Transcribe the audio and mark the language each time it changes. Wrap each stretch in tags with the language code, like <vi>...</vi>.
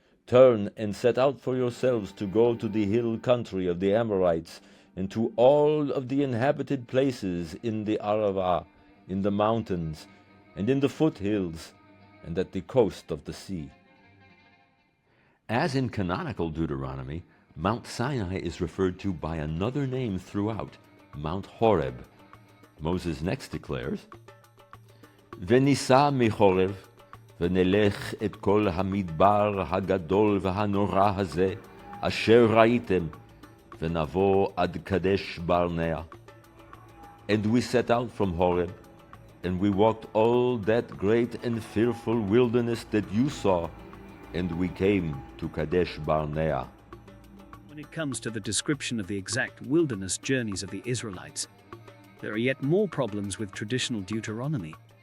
<en>Turn and set out for yourselves to go to the hill country of the Amorites, and to all of the inhabited places in the Arava, in the mountains, and in the foothills, and at the coast of the sea. As in canonical Deuteronomy, Mount Sinai is referred to by another name throughout, Mount Horeb. Moses next declares,</en> <he>Venisa michorev, ונלך את כל המדבר הגדול והנורא הזה, אשר ראיתם, ונבוא עד קדש ברנע.</he> <en>And we set out from Horeb, and we walked all that great and fearful wilderness that you saw, and we came to Kadesh Barnea. When it comes to the description of the exact wilderness journeys of the Israelites, there are yet more problems with traditional Deuteronomy.</en>